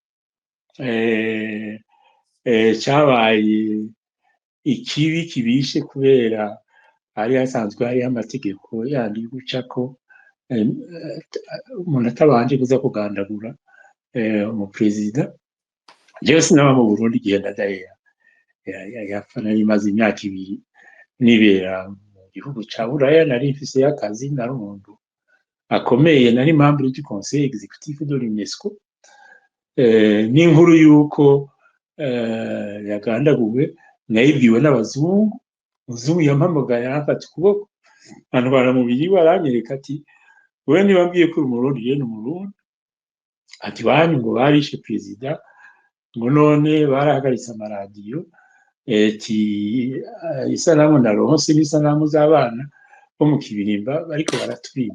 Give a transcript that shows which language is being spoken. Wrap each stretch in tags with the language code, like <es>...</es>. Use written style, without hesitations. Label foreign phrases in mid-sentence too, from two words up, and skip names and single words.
<rn>cyabaye ikibi kibishe kubera hari hasanzwe hariho amategeko yandi yo gucako umuntu atabanje kuza kugandagura umuperezida. Jewe sinaba mu Burundi igihe Ndadaye yapfa, nari maze imyaka 2 nibera mu gihugu ca Buraya, nari mfise akazi, nari umuntu akomeye, nari</rn> <fr>membre du conseil exécutif de l'UNESCO.</fr> <rn>N'inkuru yuko yagandaguwe nayibwiwe n'abazungu. Umuzungu yampamagaye arafata ukuboko antwara mu biri aranyereka ati wewe ntibambwiye ko uri Umurundi? Yene Umurundi. Ati wanyu ngo barishe perezida, ngo none barahagaritse amaradiyo, isanamu naronse n'isanamu z'abana bo mu Kibirimba bariko baratwima.</rn>